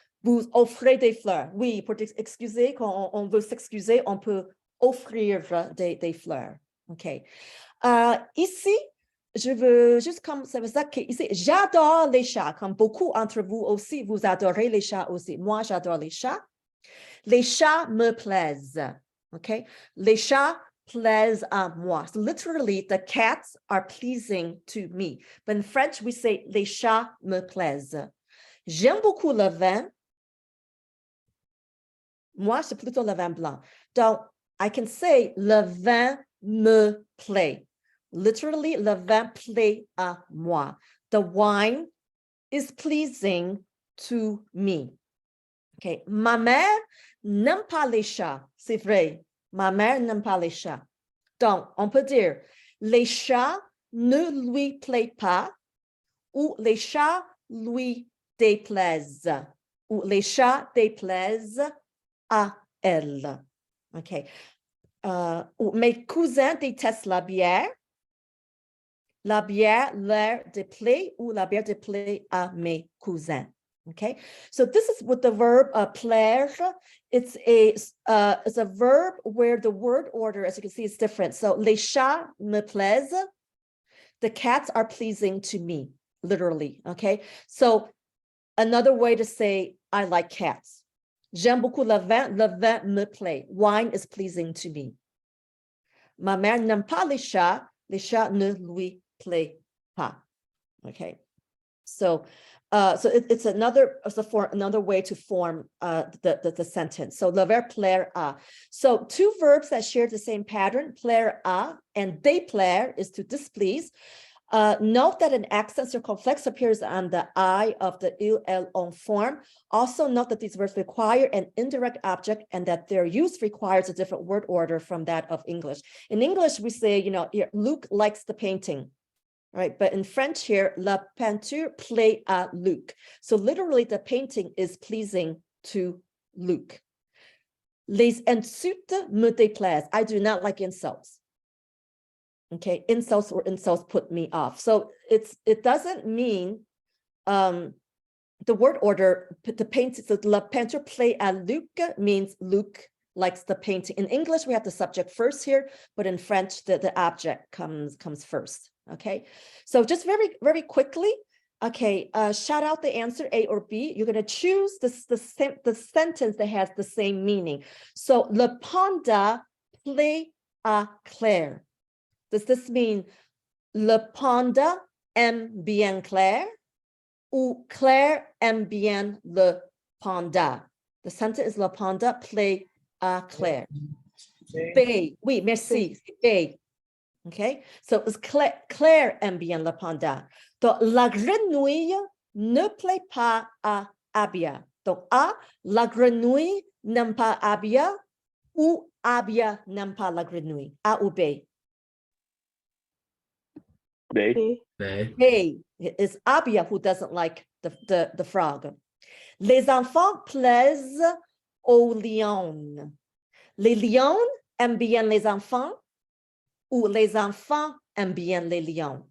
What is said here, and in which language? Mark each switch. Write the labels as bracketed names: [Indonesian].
[French] Vous offrez des fleurs. Oui, pour excuser, quand on veut s'excuser, on peut offrir des fleurs. OK. Ici, je veux juste comme ça veut dire que ici, j'adore les chats, comme beaucoup d'entre vous aussi, vous adorez les chats aussi. Moi, j'adore les chats. Les chats me plaisent. OK? Les chats plaisent à moi. [English] So literally, the cats are pleasing to me. But in French, we say [French] les chats me plaisent. J'aime beaucoup le vin. Moi, c'est plutôt le vin blanc. Donc, [English] I can say [French] le vin me plaît. [English] Literally, [French] le vin plaît à moi. [English] The wine is pleasing to me. [French] Okay, ma mère n'aime pas les chats. C'est vrai. Ma mère n'aime pas les chats. Donc, on peut dire les chats ne lui plaisent pas ou les chats lui déplaisent ou les chats déplaisent à elle. OK. Ou mes cousins détestent la bière. La bière leur déplaît ou la bière déplaît à mes cousins. [English] Okay, so this is with the verb plaire. It's a verb where the word order, as you can see, is different. So [French] les chats me plaisent. [English] The cats are pleasing to me, literally. Okay, so another way to say I like cats. [French] J'aime beaucoup le vin me plaît. [English] Wine is pleasing to me. [French] Ma mère n'aime pas les chats ne lui plaît pas. [English] Okay, so it's another way to form the sentence. So le verbe plaire à. So two verbs that share the same pattern, plaire à and déplaire is to displease. Note that an accent circumflex appears on the I of the il, el, on form. Also note that these verbs require an indirect object and that their use requires a different word order from that of English. In English, we say, Luc likes the painting, right? But in French here, [French] la peinture plaît à Luc. [English] So literally the painting is pleasing to Luc. [French] Les insultes me déplaisent. [English] I do not like insults. Okay, insults put me off. So it doesn't mean the word order, the painting, so [French] la peinture plaît à Luc [English] means Luc likes the painting. In English, we have the subject first here, but in French, the object comes first. Okay, so just very, very quickly, okay, shout out the answer A or B. You're going to choose the sentence that has the same meaning. [French] So, le panda plaît à Claire. [English] Does this mean [French] le panda aime bien Claire ou Claire aime bien le panda? [English] The sentence is [French] le panda plaît à Claire. B. Oui, merci. B. [English] Okay, so it's [French] Claire aime bien le panda. Donc, la grenouille ne plaît pas à Abia. Donc, A, la grenouille n'aime pas Abia ou Abia n'aime pas la grenouille. A ou B? B. B. [English] It's Abia who doesn't like the frog. [French] Les enfants plaisent aux lions. Les lions aiment bien les enfants ou les enfants aiment bien les lions?